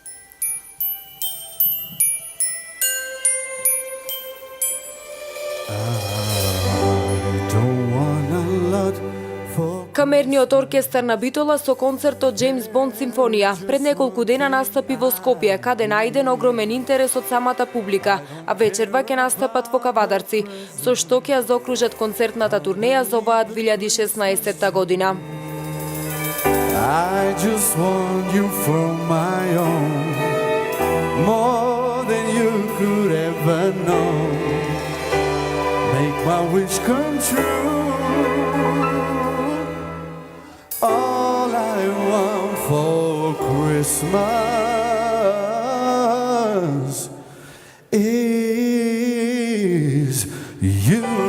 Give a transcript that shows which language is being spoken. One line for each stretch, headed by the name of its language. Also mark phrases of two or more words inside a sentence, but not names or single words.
Macedonian: Камерниот оркестар на Битола со концертот James Bond Симфонија пред неколку дена настапи во Скопје, каде најден огромен интерес од самата публика, а вечерва ќе настапат во Кавадарци, со што ќе ја заокружат концертната турнеја за оваа 2016 година.
English: I just want you for my own, more than you could ever know. Make my wish come true. All I want for Christmas is you.